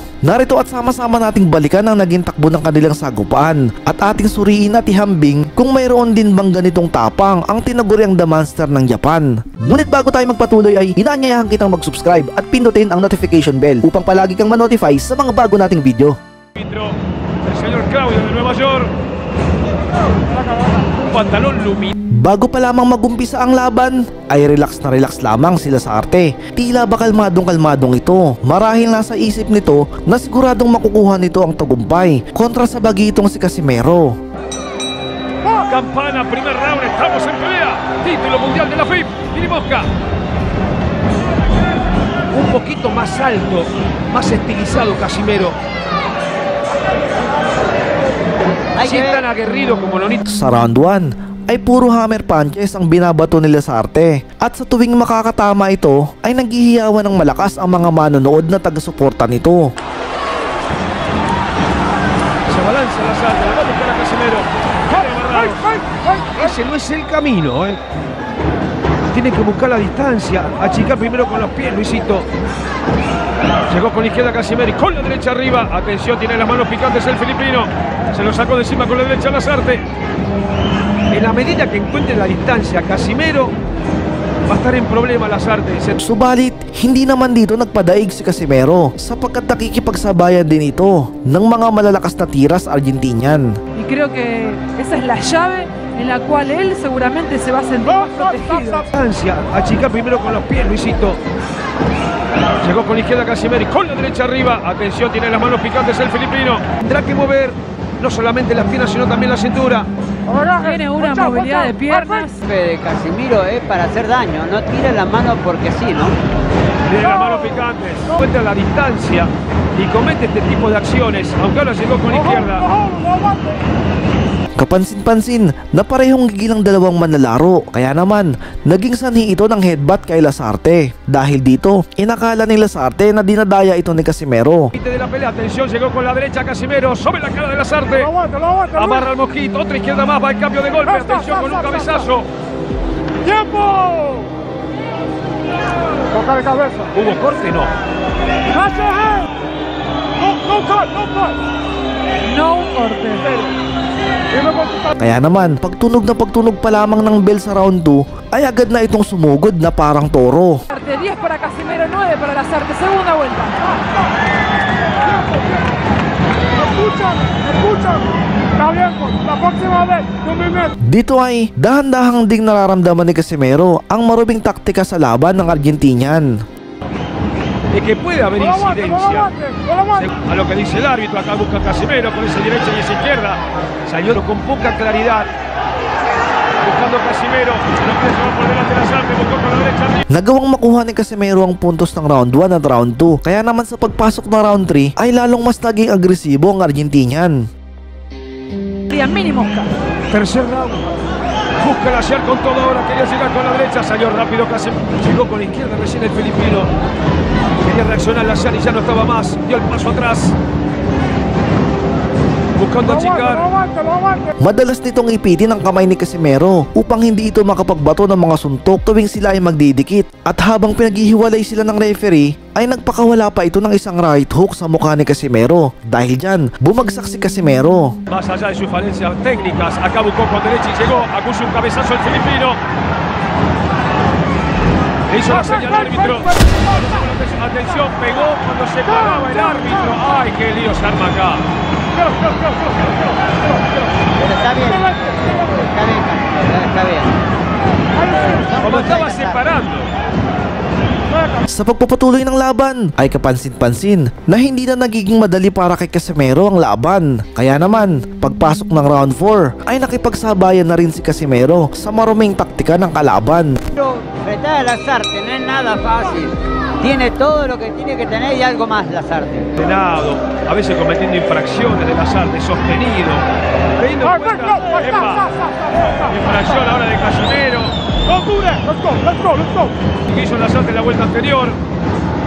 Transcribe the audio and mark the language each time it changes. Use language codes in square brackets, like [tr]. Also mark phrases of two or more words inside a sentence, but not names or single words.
[tl] Narito at sama-sama nating balikan ang naging takbo ng kanilang sagupaan at ating suriin at ihambing kung mayroon din bang ganitong tapang ang tinaguriang The Monster ng Japan. Ngunit bago tayo magpatuloy ay inaanyayahan kitang mag-subscribe at pindutin ang [en] notification bell [tl] upang palagi kang ma-notify sa mga bago nating video. [es] El señor Claudio de Nueva York. Un pantalón luminoso. [tl] Bago pa lamang magumpisa ang laban, ay relax lamang sila sa arte. Tila ba kalmadong ito. Marahil nasa isip nito na siguradong makukuha nito ang tagumpay kontra sa bagitong si Casimero. [es] Campana, primer round, estamos en pelea. Título mundial de la FIB. Mini Mosca. Un poquito más alto, más estilizado Casimero. Así tan aguerrido como Nonito. [tl] Sa round 1 ay puro [en] hammer punches [tl] ang binabato nila sa arte. At sa tuwing makakatama ito ay naghihiyawan ng malakas ang mga manonood na taga-suporta nito. [es] Se balanza la salta, le va a buscar a Casimero. Ese no es el camino, Tiene que buscar la distancia, achicar primero con los pies, Luisito. Llegó con la izquierda Casimero y con la derecha arriba. Atención, tiene las manos picantes el filipino. Se lo sacó de encima con la derecha Lasarte. En la medida que encuentre la distancia, Casimero va a estar en problema Lasarte. [tl] Subalit, hindi naman dito nagpadaig si Casimero sapagkat nakikipagsabayan din ito ng mga malalakas na tira sa Argentinian. [es] Y creo que esa es la llave en la cual él seguramente se va a sentir más protegido. Distancia, achicar primero con los pies, Luisito. Llegó con la izquierda Casimero y con la derecha arriba. Atención, tiene las manos picantes el filipino. Tendrá que mover no solamente las piernas, sino también la cintura. Tiene una movilidad de piernas. De Casimiro es para hacer daño, no tire la mano porque sí, ¿no? Tiene las manos picantes. Encuentra la distancia y comete este tipo de acciones. Aunque ahora llegó con la izquierda. [tl] Kapansin-pansin na parehong gigil ang dalawang manlalaro, kaya naman naging sanhi ito ng headbutt kay Lasarte. Dahil dito, inakala ni Lasarte na dinadaya ito ni Casimero. [es] De la pelea, atención, llegó con la derecha Casimero sobre la cara de Lasarte. Amarra el mosquito, otra izquierda más, va el cambio de golpe. Atención con un cabezazo. ¡Tiempo! Toca de cabeza. ¿Hubo corte? No. No corte. [tl] Kaya naman, pagtunog pa lamang ng bell sa round 2 ay agad na itong sumugod na parang toro. [es] 10 para Casimero, 9 para Lasarte. Segunda vuelta. Escuchan. Está bien, la próxima vez, no me meto. [tl] Dito ay dahan-dahang ding nararamdaman ni Casimero ang marubing taktika sa laban ng Argentinian. [es] De que puede haber incidencia. A lo que dice el árbitro, acá busca Casimero con esa derecha y esa izquierda. Salió con poca claridad. Buscando Casimero. Lo que se va por delante de Lasarte, buscó con la derecha. [tl] Nagawang makuha ni Casimero ang puntos ng round 1 at round 2. Kaya naman sa pagpasok ng round 3 ay lalong mas naging agresibo ang Argentinian. [es] Mini Mosca. Tercer round. Busca la ayer con todo ahora. Quería llegar con la derecha. Salió rápido Casimero. Llegó con la izquierda recién el filipino. Quería reaccionar la ayer y ya no estaba más. Dio el paso atrás. Buscando achicar. [tl] Madalas nitong ipitin ang kamay ni Casimero upang hindi ito makapagbato ng mga suntok tuwing sila ay magdidikit. At habang pinaghihiwalay sila ng referee, ay nagpakawala pa ito ng isang [en] right hook [tl] sa mukha ni Casimero. Dahil dyan, bumagsak si Casimero. [es] Más allá de sus falencias técnicas, acá buscó con derecha y llegó. Acusa un cabezazo el filipino. Le hizo la señal al árbitro. Atención, pegó cuando se paraba el árbitro. ¡Ay, qué lío se arma acá! Pero está bien, está bien. Como estaba separando. [tl] Sa pagpapatuloy ng laban ay kapansin-pansin na hindi na nagiging madali para kay Casimero ang laban. Kaya naman, pagpasok ng round 4 ay nakipagsabayan na rin si Casimero sa maruming taktika ng kalaban. [es] Pero retar a Lasarte no es nada fácil. Tiene todo lo que tiene que tener y algo más Lasarte. Ordenado, a veces cometiendo infracciones de Lasarte, sostenido. Teniendo en cuenta, infracción ahora de Casimero. [en] Let's go. [es] Que hizo Lasarte en la vuelta anterior.